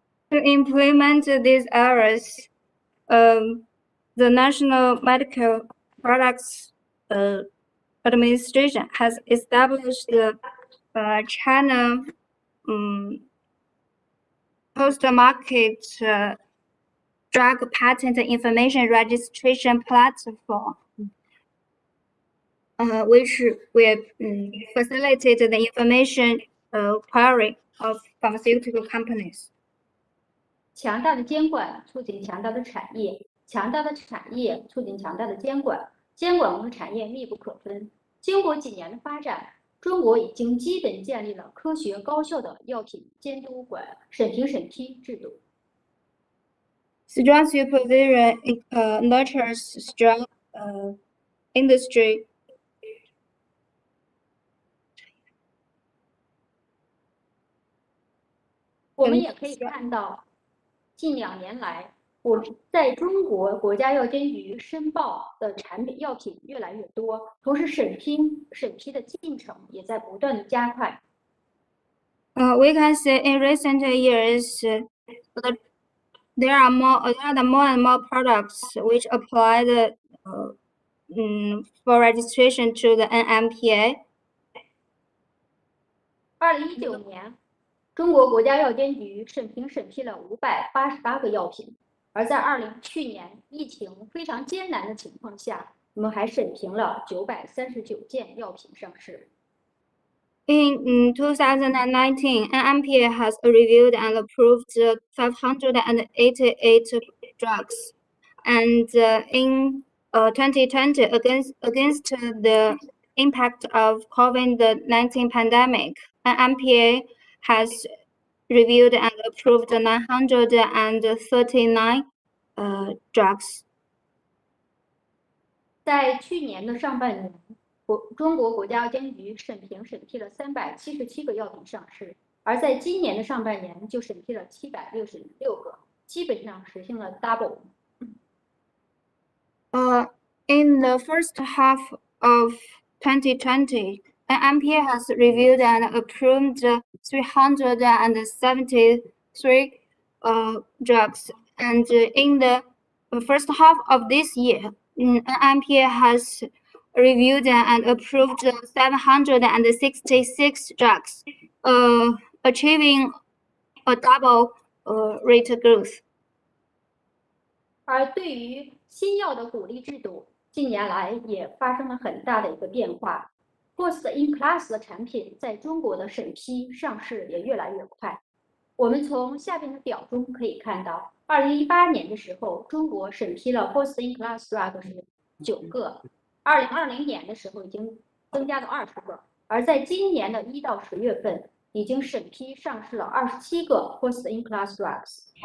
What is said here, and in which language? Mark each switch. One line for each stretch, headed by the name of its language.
English: To implement these areas, the National Medical Products Administration has established the China post-market drug patent information registration platform, which will facilitate the information query of pharmaceutical companies.
Chinese: 强大的监管促进强大的产业，强大的产业促进强大的监管，监管和产业密不可分。经过几年的发展，中国已经基本建立了科学高效的药品监督审批制度。
English: Strong supervision nurtures strong industry.
Chinese: 我们也可以看到，近2年来，在中国国家药监局申报的药品越来越多，同时审批的进程也在不断的加快。
English: We can see in recent years, there are more and more products which apply the for registration to the NMPA.
Chinese: 2019年，中国国家药监局审批了588个药品，而在去年疫情非常艰难的情况下，我们还审评了939件药品上市。
English: In 2019, NMPA has reviewed and approved 588 drugs, and in 2020, against the impact of COVID-19 pandemic, NMPA has reviewed and approved 939 drugs.
Chinese: 在去年的上半年，中国国家药监局审批了377个药品上市，而在今年的上半年就审批了766个，基本上实现了
English: double。 In the first half of 2020, NMPA has reviewed and approved 373 drugs, and in the first half of this year, NMPA has reviewed and approved 766 drugs, achieving a double rate growth.
Chinese: 而对于新药的鼓励制度，近年来也发生了很大的一个变化。 First in class 的产品在中国的审批上市也越来越快。我们从下边的表中可以看到，2018年的时候，中国审批了 First in class drug 是9个，2020年的时候已经增加到20个，而在今年的1到10月份，已经审批上市了27个 First in class drugs。